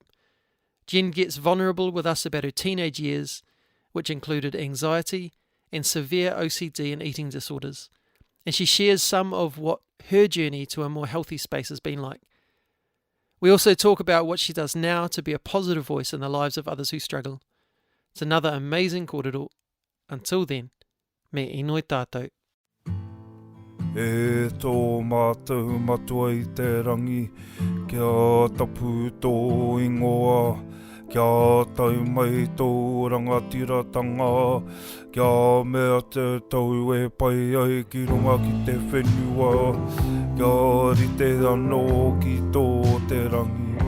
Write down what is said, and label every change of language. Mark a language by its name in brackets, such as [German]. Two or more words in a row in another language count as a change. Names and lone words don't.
[English] Jen gets vulnerable with us about her teenage years, which included anxiety and severe OCD and eating disorders. And she shares some of what her journey to a more healthy space has been like. We also talk about what she does now to be a positive voice in the lives of others who struggle. It's another amazing kōrero. Until then, [Māori] me inoi tātou. E tō mātou matua I te rangi, kia tapu tō ingoa, kia tau mai tō rangatiratanga, kia mea te tau e pai ai ki runga ki te whenua, kia rite anō ki tō te rangi.